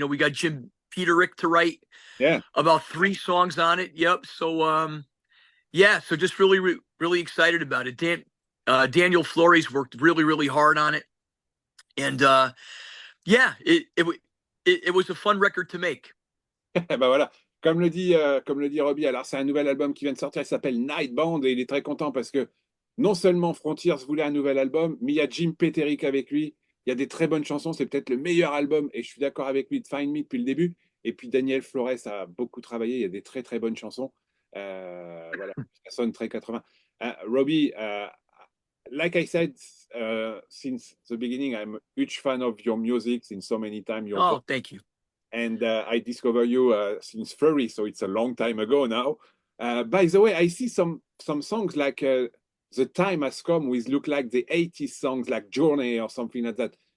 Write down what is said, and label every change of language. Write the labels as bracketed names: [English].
[English] We got Jim Peterick to write about 3 songs on it. Yep. So yeah, so just really excited about it. Daniel Flores worked really hard on it, and yeah, it was a fun record to make. [French] Ben voilà, comme le dit Robbie, alors c'est un nouvel album qui vient de sortir, il s'appelle Night Bound et il est très content parce que non seulement Frontiers voulait un nouvel album, mais il y a Jim Peterick avec lui, il y a des très bonnes chansons, c'est peut-être le meilleur album et je suis d'accord avec lui de Find Me depuis le début. Et puis Daniel Flores a beaucoup travaillé, il y a des très bonnes chansons. Voilà, ça sonne très 80. [English] Robbie, like I said, since the beginning, I'm a huge fan of your music since so many times. Oh, thank you. And I discovered you since Furry, so it's a long time ago now. By the way, I see some songs like The Time Has Come, with look like the 80s songs like Journey or something like that.